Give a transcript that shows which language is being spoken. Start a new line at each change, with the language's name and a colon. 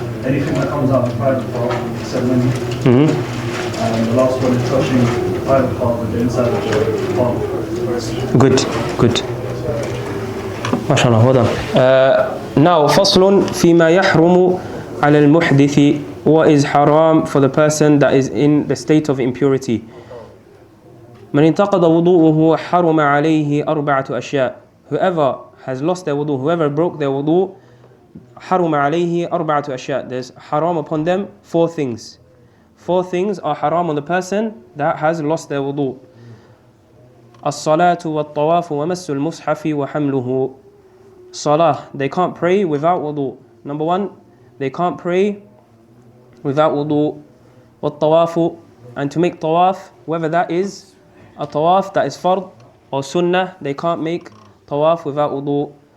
English: Anything that comes out of the private part, except when. Mm-hmm. And the last one is touching the private part with the inside of the palm. Good, good. MashaAllah, well done.
Arabic: Now, فصل فيما يحرم على المحدث.
English: What is haram for the person that is in the state of impurity?
Arabic: من انتقض وضوءه حرم عليه أربعة أشياء.
English: Whoever has lost their wudu, whoever broke their wudu,
Arabic: حرم عليه أربعة أشياء.
English: There's haram upon them 4 things. 4 things are haram on the person that has lost their wudu.
Arabic: الصلاة والطواف ومس المصحف وحمله.
English: Salah, they can't pray without wudu. Number 1, they can't pray without wudu. والطواف, and to make tawaf, whether that is a tawaf that is fard or sunnah, they can't make tawaf without wudu.